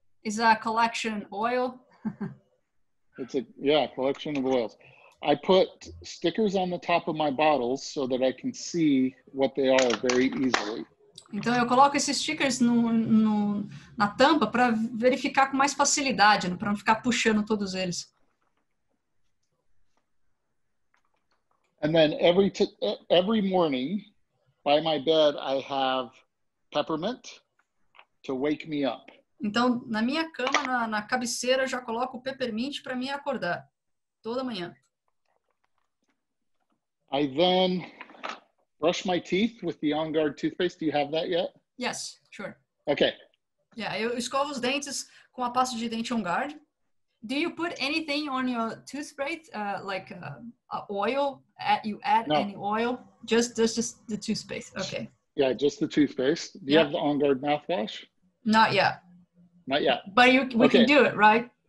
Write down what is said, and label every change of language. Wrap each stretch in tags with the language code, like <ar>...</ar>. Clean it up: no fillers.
<en>Is a collection oil? It's a collection of oils. I put stickers on the top of my bottles so that I can see what they are very easily.</en> <pt>Então eu coloco esses stickers na tampa para verificar com mais facilidade, né? Para não ficar puxando todos eles.</pt> <en>And then every morning by my bed I have peppermint to wake me up.</en> <pt>Então na minha cama, na cabeceira, eu já coloco o peppermint para me acordar toda manhã.</pt> <en>I then brush my teeth with the On Guard toothpaste. Do you have that yet? Yes, sure. Okay.</en> <pt>Yeah, eu escovo os dentes com a pasta de dente On Guard.</pt> <en>Do you put anything on your toothpaste, like oil? You add No. any oil? Just the toothpaste. Okay. Yeah, just the toothpaste. Do you have the On Guard mouthwash? Not yet. Not yet. But we can do it, right?</en>